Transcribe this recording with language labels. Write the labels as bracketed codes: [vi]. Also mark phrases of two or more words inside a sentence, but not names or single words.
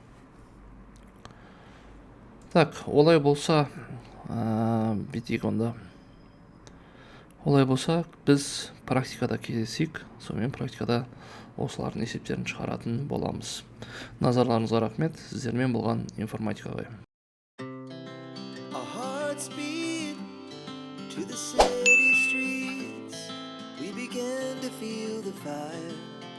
[kk] Так, олай болса, бітейік онда. Олай болса, біз практикада кездесейік, сонымен практикада осылардың есептерін шығаратын боламыз. Назарларыңызға рахмет, сіздермен болған информатика ғой. [en] Our hearts beat to the city streets. We began to feel the fire.